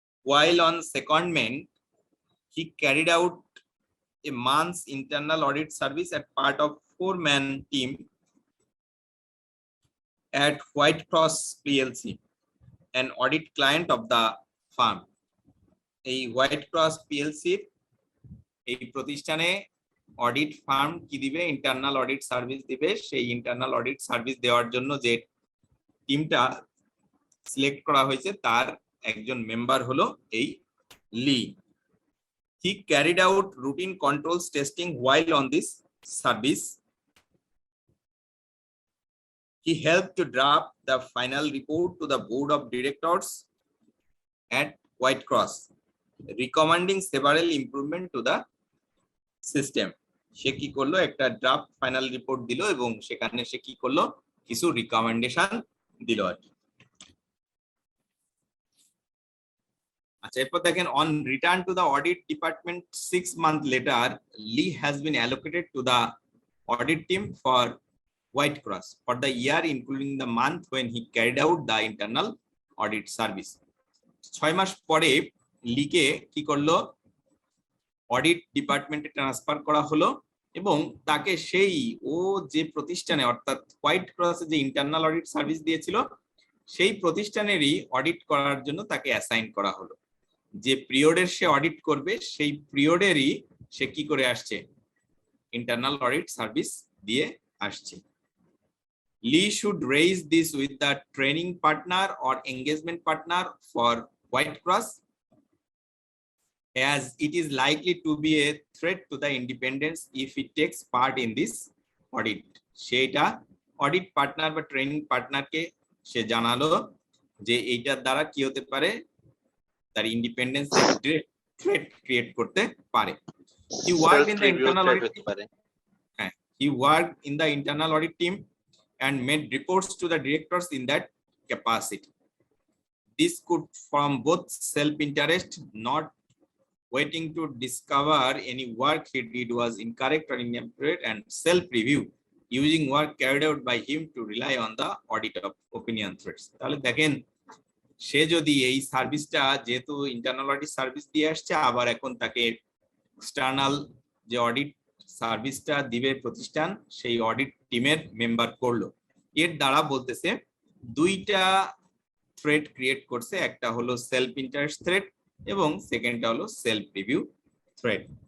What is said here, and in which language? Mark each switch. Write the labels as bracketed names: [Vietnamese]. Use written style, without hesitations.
[English] While on secondment, he carried out a month's internal audit service as part of 4-man team at White Cross PLC, an audit client of the firm. [Bangla] এই white cross PLC এই প্রতিষ্ঠানে audit farm কি দিবে, internal audit service দিবে। সেই internal audit service দেওয়ার জন্য যে টিমটা সিলেক্ট করা হয়েছে তার একজন মেম্বার হলো এই লি। [English] He carried out routine controls testing while on this service. He helped to draft the final report to the board of directors at White Cross, recommending several improvement to the system. [Bangla] সে কি করলো, একটা draft final report দিল এবং সেখানে সে কি করলো, কিছু recommendation দিল আর কি। আচ্ছা, এরপর দেখেন, [English] on return to the audit department 6 months later, Lee has been allocated to the audit team for White Cross for the year including the month when he carried out the internal audit service. [Bangla] 6 মাস পরে লিকে কি করলো, audit ডিপার্টমেন্টে transfer করা হলো এবং তাকে সেই যে প্রতিষ্ঠানে অর্থাৎ হোয়াইট ক্রসে যে ইন্টারনাল অডিট সার্ভিস দিয়েছিল সেই প্রতিষ্ঠানেরই অডিট করার জন্য তাকে অ্যাসাইন করা হলো। যে পিরিয়ডের সে অডিট করবে সেই পিরিয়ডেরই সে কি করে আসছে, ইন্টারনাল অডিট সার্ভিস দিয়ে আসছে। [English] Lee should raise this with the training partner or engagement partner for White Cross, as it is likely to be a threat to the independence if it takes part in this audit. [Bangla] সেটা audit partner বা training পার্টনারকে সে জানালো যে এইটার দ্বারা কি হতে পারে, তার ইন্ডিপেন্ডেন্স থ্রেট ক্রিয়েট করতে পারে। [English] He worked in the internal audit team. He worked in the internal audit team and made reports to the directors in that capacity. This could from both self-interest, not waiting to discover any work he did was incorrect or inaccurate, and self-review, using work carried out by him to rely on the audit of opinion threats. [Bangla] তাহলে দেখেন, সে যদি এই সার্ভিসটা যেহেতু internal audit service দিয়ে আসছে, আবার এখন তাকে এক্সটার্নাল যে অডিট সার্ভিসটা দিবে প্রতিষ্ঠান সেই অডিট টিমের মেম্বার করলো, এর দ্বারা বলতেছে দুইটা থ্রেট ক্রিয়েট করছে, একটা হলো সেলফ ইন্টারেস্ট থ্রেট এবং সেকেন্ডটা হলো সেলফ রিভিউ থ্রেট।